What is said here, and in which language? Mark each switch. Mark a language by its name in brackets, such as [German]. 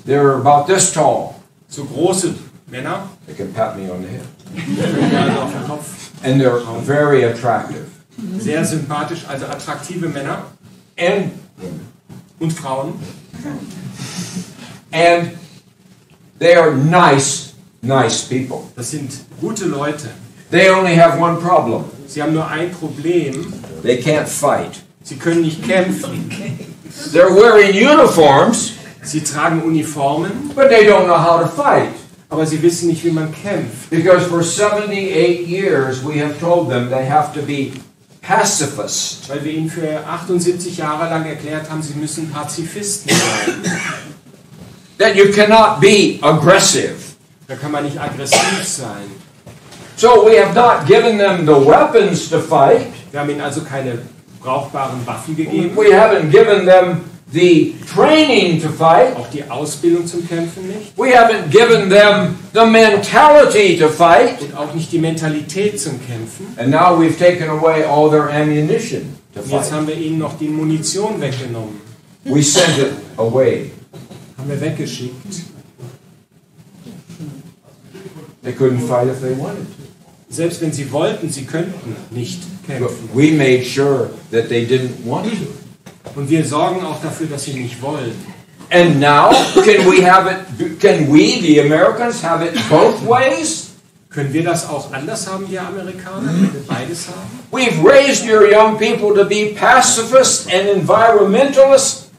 [English] They're about this tall. [German] So große Männer. [English] They can pat me on the head. [German] Also auf den Kopf. [English] And they're very attractive. [German] Sehr sympathisch, also attraktive Männer. [English] And [German] Und Frauen. [English] And they are nice people. [German] Das sind gute Leute. [English] They only have one problem. [German] Sie haben nur ein Problem. [English] They can't fight. [German] Sie können nicht kämpfen. [English] They're wearing uniforms, [German] Sie tragen Uniformen, [English] but they don't know how to fight. [German] aber sie wissen nicht, wie man kämpft. [English] Because for 78 years we have told them they have to be pacifists. [German] Weil wir ihnen für 78 Jahre lang erklärt haben, sie müssen Pazifisten sein. [English] That you cannot be aggressive. [German] Da kann man nicht aggressiv sein. [English] So we have not given them the weapons to fight. [German] Wir haben ihnen also keine brauchbaren Waffen gegeben. [English] We haven't given them the training to fight. [German] Auch die Ausbildung zum Kämpfen nicht. [English] We haven't given them the mentality to fight. [German] Und auch nicht die Mentalität zum Kämpfen. [English] And now we've taken away all their ammunition to [German] Und jetzt [English] fight. [German] haben wir ihnen noch die Munition weggenommen. [English] We sent it away. [German] Haben wir weggeschickt. [English] They couldn't fight if they wanted to. [German] Selbst wenn sie wollten, sie könnten nicht [English] But [German] kämpfen. [English] we made sure that they didn't want to. [German] Und wir sorgen auch dafür, dass sie nicht wollen. [English] And now, can we, the Americans, have it both ways? [German] Können wir das auch anders haben, wir Amerikaner, wenn wir beides haben? [English] We've raised your young people to be pacifists and environmentalists.